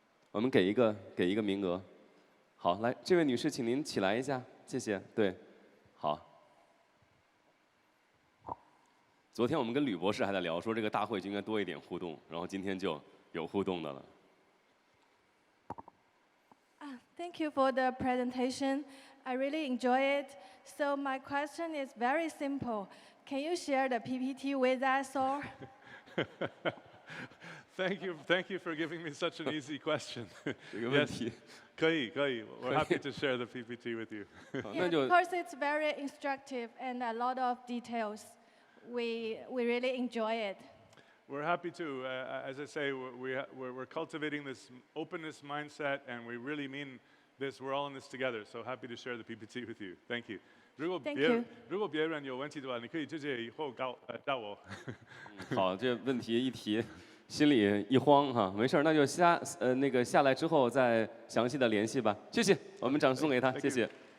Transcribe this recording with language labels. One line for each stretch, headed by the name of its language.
Chinese: 我们给一个名额。好，来，这位女士，请您起来一下，谢谢。对，好。昨天我们跟吕博士还在聊，说这个大会就应该多一点互动，然后今天就有互动的了。
English: Thank you for the presentation. I really enjoy it. So my question is very simple. Can you share the PPT with us all? Thank you for giving me such an easy question.
Chinese: 这个问题。可以.
English: We're happy to share the PPT with you. Yeah, because it's very instructive and a lot of details. We really enjoy it. We're happy to. As I say, we're cultivating this openness mindset, and we really mean this. We're all in this together. So happy to share the PPT with you. Thank you.
Chinese: 如果别人有问题的话，你可以直接以后找我。好，这问题一提。心里一慌哈，没事儿，那就下来之后再详细的联系吧。谢谢，我们掌声送给他，谢谢。